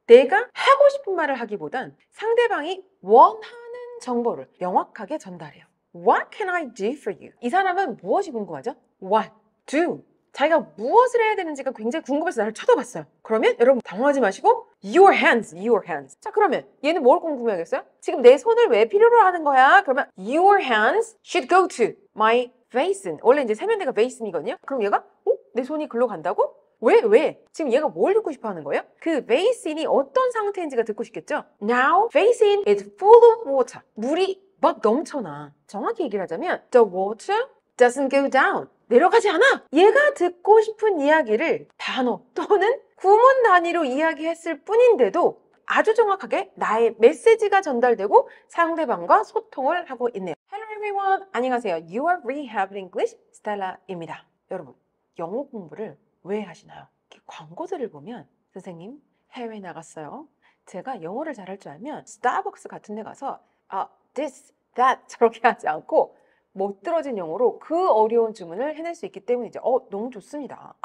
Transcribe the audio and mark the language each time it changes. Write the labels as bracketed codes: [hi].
[ko] 내가 하고 싶은 말을 하기보단 상대방이 원하는 정보를 명확하게 전달해요. [en] What can I do for you? [ko] 이 사람은 무엇이 궁금하죠? [en] What? Do. [ko] 자기가 무엇을 해야 되는지가 굉장히 궁금해서 나를 쳐다봤어요. 그러면 여러분 당황하지 마시고 [en] Your hands, your hands. [ko] 자, 그러면 얘는 뭘 궁금해하겠어요? 지금 내 손을 왜 필요로 하는 거야? 그러면 [en] Your hands should go to my basin. [ko] 원래 이제 세면대가 basin이거든요. 그럼 얘가 내 손이 글로 간다고? 왜? 지금 얘가 뭘 듣고 싶어 하는 거예요? 그 basin이 어떤 상태인지가 듣고 싶겠죠? [en] Now, basin is full of water. [ko] 물이 막 넘쳐나. 정확히 얘기를 하자면 [en] The water doesn't go down. [ko] 내려가지 않아. 얘가 듣고 싶은 이야기를 단어 또는 구문 단위로 이야기했을 뿐인데도 아주 정확하게 나의 메시지가 전달되고 상대방과 소통을 하고 있네요. [en] Hello everyone. [ko] 안녕하세요. [en] You are Rehab English Stella입니다. [ko] 여러분, 영어 공부를 왜 하시나요? 광고들을 보면 선생님 해외 나갔어요. 제가 영어를 잘할 줄 알면 스타벅스 같은 데 가서 this, that 저렇게 하지 않고 못 들어진 영어로 그 어려운 주문을 해낼 수 있기 때문이죠. 너무 좋습니다.